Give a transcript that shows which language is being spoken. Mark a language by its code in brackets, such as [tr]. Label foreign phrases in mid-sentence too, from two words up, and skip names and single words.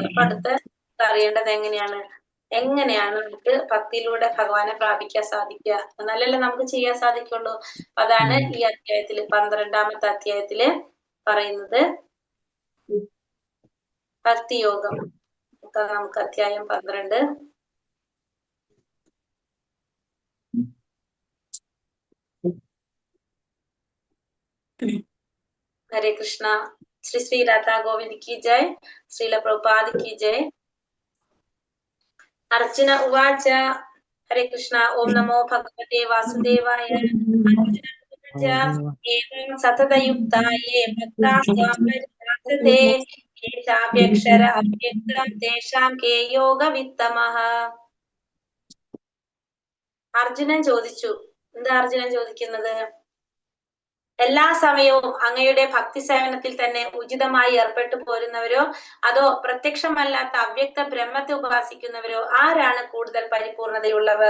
[ml] അപ്പൊ അടുത്ത അറിയേണ്ടത് എങ്ങനെയാണ് നമുക്ക് ഭക്തിയിലൂടെ ഭഗവാനെ പ്രാപിക്കാൻ സാധിക്കുക? എന്നാലല്ലേ നമുക്ക് ചെയ്യാൻ സാധിക്കുള്ളൂ. അതാണ് ഈ അധ്യായത്തില് 12ാമത്തെ അധ്യായത്തില് പറയുന്നത്. ഭക്തിയോഗം. നമുക്ക് അധ്യായം 12. [hi] हरे कृष्णा. श्री श्री राधा गोविंद की जय. श्रील प्रभुपाद की जय. [sa] अर्जुन उवाच. हरे कृष्णा. ओम नमो भगवते वासुदेवाय. एवं सततयुक्ता ये भक्तास्त्वां परिभासते ये चाप्यक्षर अव्यक्तं तेषां के योगवित्तमः. [ml] അർജുനൻ ചോദിച്ചു. എന്താ അർജുനൻ ചോദിക്കുന്നത്? എല്ലാ സമയവും അങ്ങയുടെ ഭക്തി സേവനത്തിൽ തന്നെ ഉചിതമായി ഏർപ്പെട്ടു പോരുന്നവരോ അതോ പ്രത്യക്ഷമല്ലാത്ത അവ്യക്ത ബ്രഹ്മത്തെ ഉപാസിക്കുന്നവരോ ആരാണ് കൂടുതൽ പരിപൂർണതയുള്ളവർ?